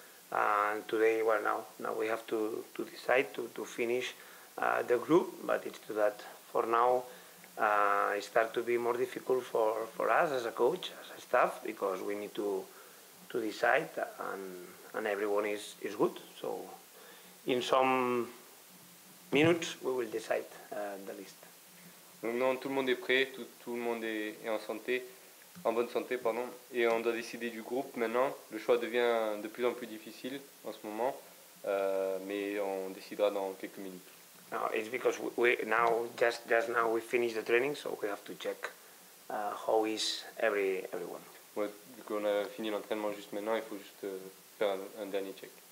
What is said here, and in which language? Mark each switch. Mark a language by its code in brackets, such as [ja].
[en] And today, well, now we have to decide to finish the group, but it's to that for now it starts to be more difficult for us as a coach, as a staff, because we need to decide, and everyone is good. So in some minutes we will decide the list. [fr] Donc non, tout le monde est prêt, tout le monde est en santé, en bonne santé, pardon, et on doit décider du groupe maintenant. Le choix devient de plus en plus difficile en ce moment, mais on décidera dans quelques minutes. [en] No, it's because we now just now we finished the training, so we have to check how is everyone. [fr] Ouais, vu qu'on a fini l'entraînement juste maintenant, il faut juste faire un dernier check.